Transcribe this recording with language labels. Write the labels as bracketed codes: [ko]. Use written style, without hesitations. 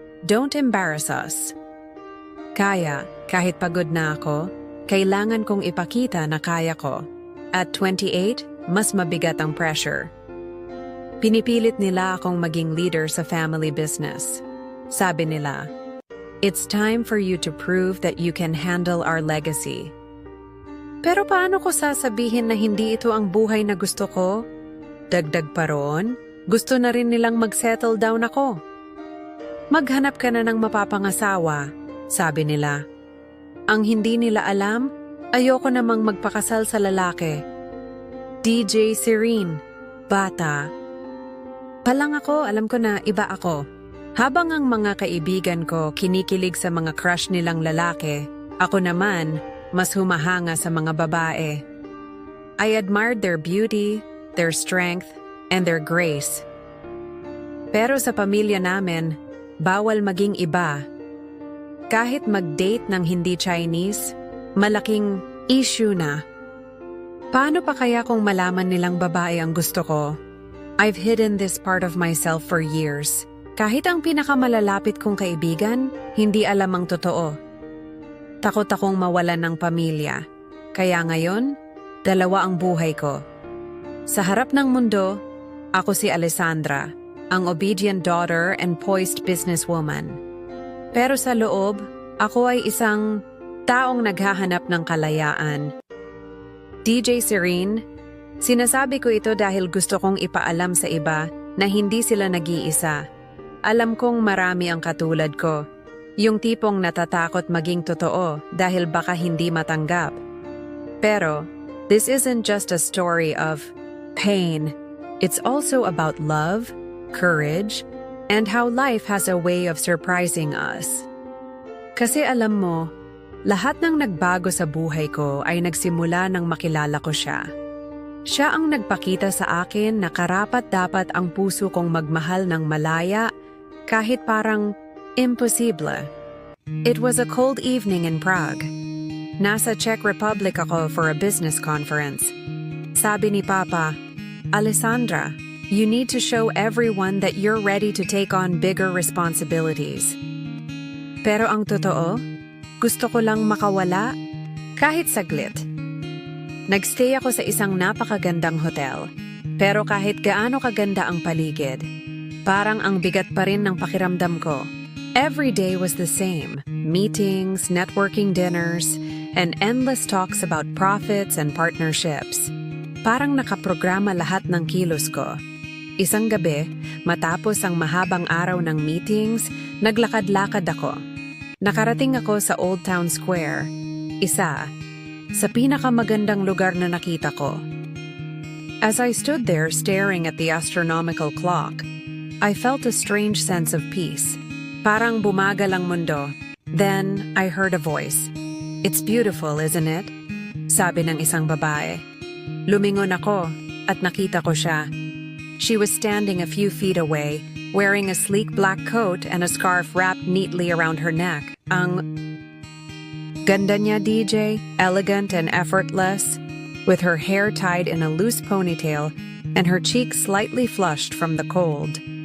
[en] Don't embarrass us. [tl] Kaya, kahit pagod na ako, kailangan kong ipakita na kaya ko. At 28, mas mabigat ang pressure. Pinipilit nila akong maging leader sa family business. Sabi nila, [en] it's time for you to prove that you can handle our legacy. [tl] Pero paano ko sasabihin na hindi ito ang buhay na gusto ko? Dagdag pa roon, gusto na rin nilang mag-settle down ako. Maghanap ka na ng mapapangasawa, sabi nila. Ang hindi nila alam, ayoko namang magpakasal sa lalaki. DJ Serene, bata. Palang ako, alam ko na iba ako. Habang ang mga kaibigan ko kinikilig sa mga crush nilang lalaki, ako naman mas humahanga sa mga babae. [en] I admired their beauty, their strength, and their grace. [tl] Pero sa pamilya namin, bawal maging iba. Kahit mag-date ng hindi Chinese, malaking issue na. Paano pa kaya kung malaman nilang babae ang gusto ko? [en] I've hidden this part of myself for years. [tl] Kahit ang pinakamalalapit kong kaibigan, hindi alam ang totoo. Takot akong mawalan ng pamilya. Kaya ngayon, dalawa ang buhay ko. Sa harap ng mundo, ako si Alessandra, ang [en] obedient daughter and poised businesswoman. [tl] Pero sa loob, ako ay isang taong naghahanap ng kalayaan. DJ Serene, sinasabi ko ito dahil gusto kong ipaalam sa iba na hindi sila nag-iisa. Alam kong marami ang katulad ko. Yung tipong natatakot maging totoo dahil baka hindi matanggap. Pero, [en] this isn't just a story of pain. It's also about love, courage, and how life has a way of surprising us. [tl] Kasi alam mo, lahat ng nagbago sa buhay ko ay nagsimula nang makilala ko siya. Siya ang nagpakita sa akin na karapat-dapat ang puso kong magmahal ng malaya kahit parang imposible. [en] It was a cold evening in Prague. [tl] Nasa Czech Republic ako [en] for a business conference. [tl] Sabi ni Papa, [en] Alessandra, you need to show everyone that you're ready to take on bigger responsibilities. [tl] Pero ang totoo, gusto ko lang makawala kahit saglit. Nagstay ako sa isang napakagandang hotel. Pero kahit gaano kaganda ang paligid, parang ang bigat pa rin ng pakiramdam ko. [en] Every day was the same. Meetings, networking dinners, and endless talks about profits and partnerships. [tl] Parang nakaprograma lahat ng kilos ko. Isang gabi, matapos ang mahabang araw ng meetings, naglakad-lakad ako. Nakarating ako sa Old Town Square, isa sa pinakamagandang lugar na nakita ko. [en] As I stood there staring at the astronomical clock, I felt a strange sense of peace. [tl] Parang bumagal ang mundo. [en] Then, I heard a voice. "It's beautiful, isn't it?" [tl] Sabi ng isang babae. Lumingon ako at nakita ko siya. [en] She was standing a few feet away, wearing a sleek black coat and a scarf wrapped neatly around her neck. [tl] Ang ganda niya, [en] DJ, elegant and effortless, with her hair tied in a loose ponytail and her cheeks slightly flushed from the cold.